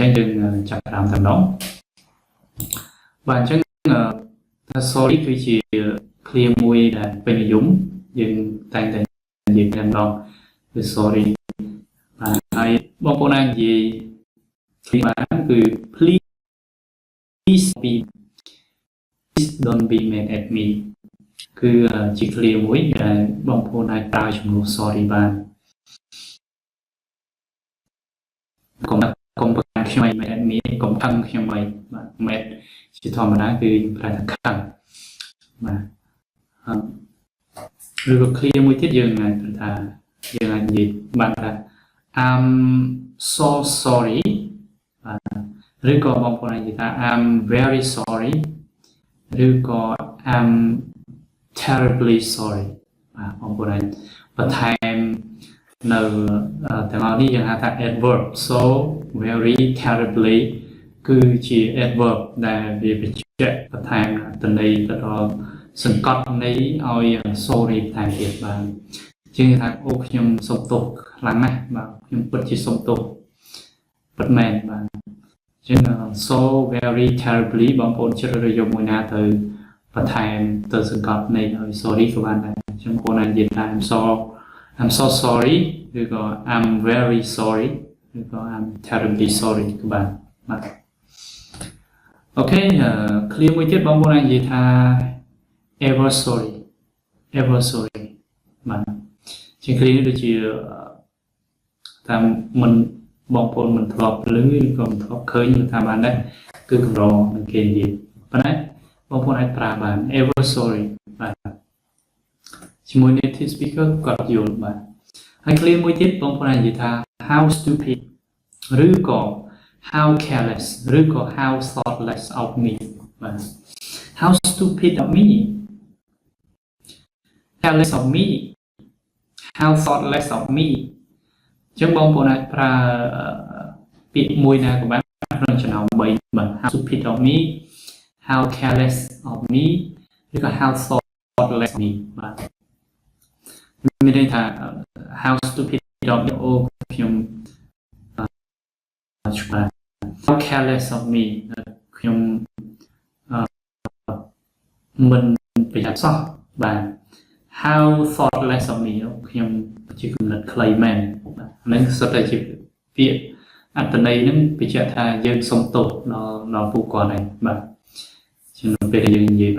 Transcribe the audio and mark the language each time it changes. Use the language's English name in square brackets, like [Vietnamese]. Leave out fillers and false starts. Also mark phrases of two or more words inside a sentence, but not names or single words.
[Khmer] ងយើងចាប់ផ្ដើមតែម្ដងបាទអញ្ចឹងថា sorry គឺជា clear មួយដែលពេញនិយមយើងតែងតែនិយាយតែម្ដងគឺ sorry បាទហើយបងប្អូនអាចនិយាយបានគឺ [English] please don't be mad at me [Khmer] គឺជា clear មួយដែលបងប្អូនអាចប្រើជំនួស sorry បា នកុំប្រកាន់ខ្ញុំឲ្យ [English] mad at me [Khmer] កុំខឹងខ្ញុំឲ្យបាទ mad ជាធម្មតាគឺប្រែថាខឹងបាទឬក៏ clear មួយទៀតយើងអាចថាយើងអាចនិយាយបានថា [English] I'm so sorry [Khmer] បាទឬក៏បង ប្អូនអាចនិយាយថា [English] I'm very sorry [Khmer] ឬក៏ [English] I'm terribly sorry [Khmer] បាទបងប្អូនអាចបន្ថែមនៅទាំងអស់នេះយើងហៅថា adverb [English] so very terribly [Khmer] គឺជា adverb ដែល វាបញ្ជាក់បន្ថែមអត្ថន័យទៅដល់សង្កត់ន័យឲ្យ sorry បន្ថែមទៀតបាទជាងថាអូ ខ្ញុំសុំទោសខ្លាំងណាស់បាទខ្ញុំពិតជាសុំទោសពិតមែនបាទជាង [English] so very terribly [Khmer] បងប្អូនជ្រើសរើសយកមួយណាទៅបន្ថែមទៅសង្កត់ន័យឲ្យ sorry ក៏បានដែរអញ្ចឹងបងប្អូនអាចនិយាយថា [English] I'm so sorry [Khmer] ឬក៏ [English] I'm very sorry [Khmer] ឬក៏ [English] I'm terribly sorry [Khmer] ក៏បានបាទអូខេ clear មួយទៀតបងប្អូនអាចនិយាយថា [English] ever sorry [Khmer] បាទជាង clear នេះដូចជាតាមមិនបងប្អូនមិនធ្លាប់ឮឬក៏មិនធ្លាប់ឃើញថាបានដែរគឺកម្រនឹងគេនិយាយប៉ុន្តែបងប្អូនអាចប្រើបាន [English] ever sorry [Khmer] បាទជាមួយ [English] native speaker [Khmer] គាត់យល់បាទហើយ clear មួយទៀតបងប្អូនអាចនិយាយថា [English] how stupid [Khmer] ឬក៏ [English] how careless [Khmer] ឬក៏ [English] how thoughtless of me [Khmer] បាទ [English] how stupid of me careless of me how thoughtless of me [Khmer] អញ្ចឹងបងប្អូនអាចប្រើពាក្យមួយណាក៏បានក្នុងចំណោម3បាទ [English] how stupid of me how careless of me [Khmer] ឬក៏ [English] how thoughtless of me [Khmer] បាទមានន័យថា [English] how stupid of me [Khmer] អូខ្ញុំ ច្បាស់ [English] how careless of me [Khmer] ខ្ញុំមិនប្រយ័ត្នសោះបាទ [English] how thoughtless of me [Khmer] ខ្ញុំជាគំនិតខ្លីមែនបាទហ្នឹងសុទ្ធតែជាពាក្យអត្ថន័យហ្នឹងបញ្ជាក់ថាយើងសុំទោសដល់ពួកគាត់ឯងបាទក្នុងពេលដែលយើងនិយាយ